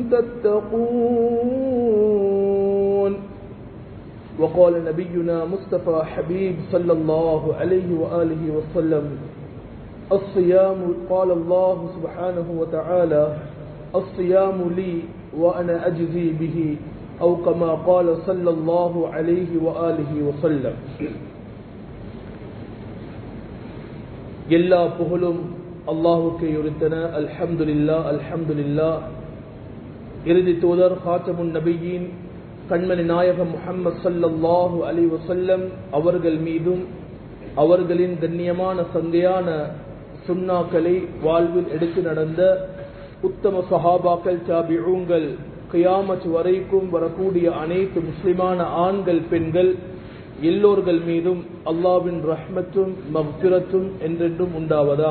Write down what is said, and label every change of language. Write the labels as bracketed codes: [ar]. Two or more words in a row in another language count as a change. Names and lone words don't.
[ar] تتقون وقال نبينا مصطفى حبيب صلى الله عليه وآله وسلم الصيام قال الله سبحانه وتعالى الصيام لي وأنا أجزي به أو كما قال صلى الله عليه وآله وسلم [ta] எல்லா புகழும் அல்லாஹ்வுக்கே உரித்தன. [ar] الحمد لله الحمد لله. [ta] இறுதி தூதர் ஹாத்தமுன் நபியின் கண்மணி நாயகம் முஹம்மது [ar] صلى الله عليه وسلم [ta] அவர்கள் மீதும் அவர்களின் கண்ணியமான சங்கையான சுன்னாக்களை வாழ்வில் எடுத்து நடந்த உத்தம சஹாபாக்கள் தாபிஊன்கள் கியாமத் வரைக்கும் வரக்கூடிய அனைத்து முஸ்லிமான ஆண்கள் பெண்கள் எல்லோர்கள் மீதும் அல்லாஹ்வின் ரஹ்மத்தும் மக்ஃபிரத்தும் என்றென்றும் உண்டாவதாக.